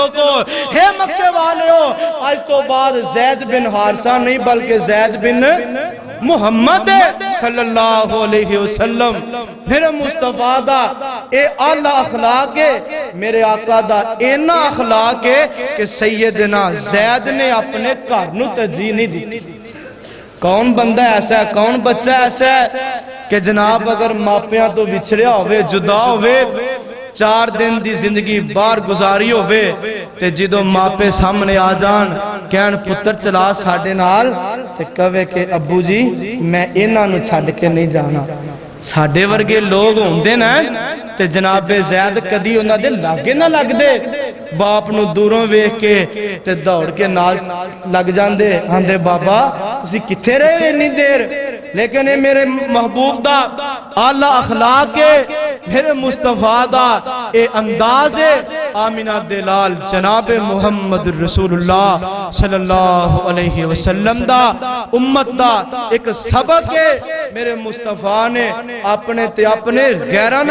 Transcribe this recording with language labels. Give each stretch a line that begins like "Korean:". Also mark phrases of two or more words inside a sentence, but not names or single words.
Punjabi: لوگو ہے مکے والے ہو آج تو بعد زید بن حارثہ نہیں بلکہ زید بن محمد
Arabic: صلی اللہ علیہ وسلم
Punjabi: میرے مصطفیٰ دا اے اعلیٰ اخلاق ہے میرے آقا دا اینا اخلاق ہے کہ سیدنا زید نے اپنے گھر نو ترجیح نہیں دی کون بندہ ایسا ہے کون بچہ ایسا ہے کہ جناب اگر ماپیاں تو بچھڑیا ہوئے جدا ہوئے 4 دن دی زندگی باہر گزاری ہوئے تے جدو ماپے سامنے آ جان کہن پتر چلا ساڑھے نال تے کہوے کہ ابو جی میں انہاں نو چھڑ کے نہیں جانا ساڑھے ورگے لوگ ہوندے نا تے جناب زید کدی انہاں دے لاگے نہ لگ دے باپ نو دوروں ویکھ کے تے دوڑ کے نال لگ جاندے آندے بابا تسی کتھے رہے اتنی دیر لیکن اے میرے محبوب دا اعلیٰ اخلاق ہے میرے مصطفیٰ دا اے انداز ہے آمینہ دلال جناب محمد رسول اللہ
Arabic: صلی اللہ علیہ وسلم
Punjabi: دا امت دا ایک سبق ہے میرے مصطفیٰ نے اپنے تے اپنے غیرانہ